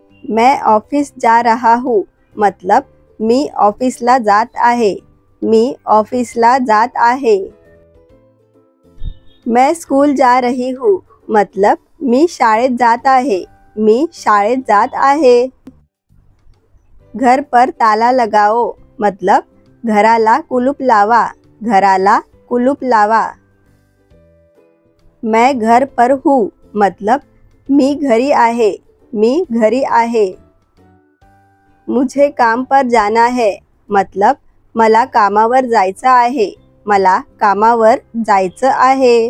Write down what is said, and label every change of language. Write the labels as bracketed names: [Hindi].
[Hindi] मैं ऑफिस जा रहा हूँ, मतलब [Marathi] मी ऑफिसला जात आहे, मी ऑफिसला जात आहे। [Hindi] मैं स्कूल जा रही हूँ, मतलब [Marathi] मी शाळेत जात आहे, मी शाळेत जात आहे। [Hindi] घर पर ताला लगाओ, मतलब [Marathi] घराला कुलूप लावा, घराला कुलूप लावा। [Hindi] मैं घर पर हूँ, मतलब [Marathi] मी घरी आहे, मी घरी आहे। [Hindi] मुझे काम पर जाना है, मतलब [Marathi] मला कामावर जायचं आहे, मला कामावर जायचं आहे।